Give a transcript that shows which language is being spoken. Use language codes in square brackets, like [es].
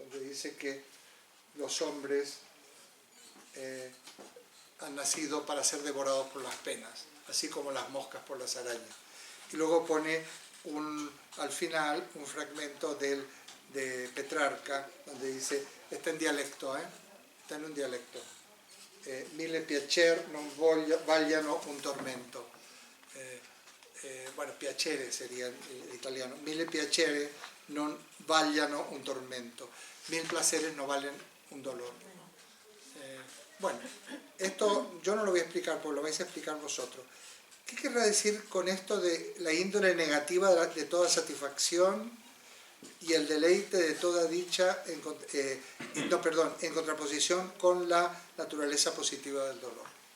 [es] Donde dice que los hombres han nacido para ser devorados por las penas, así como las moscas por las arañas. Y luego pone al final un fragmento de Petrarca, donde dice, está en dialecto, está en un dialecto. [it] Mille piacer non vagliano un tormento. [es] Bueno, piacere sería el italiano. [it] Mille piacere non vagliano un tormento. [es] 1000 placeres no valen un dolor. Bueno, esto yo no lo voy a explicar, porque lo vais a explicar vosotros. ¿Qué querrá decir con esto de la índole negativa de toda satisfacción y el deleite de toda dicha en contraposición con la naturaleza positiva del dolor?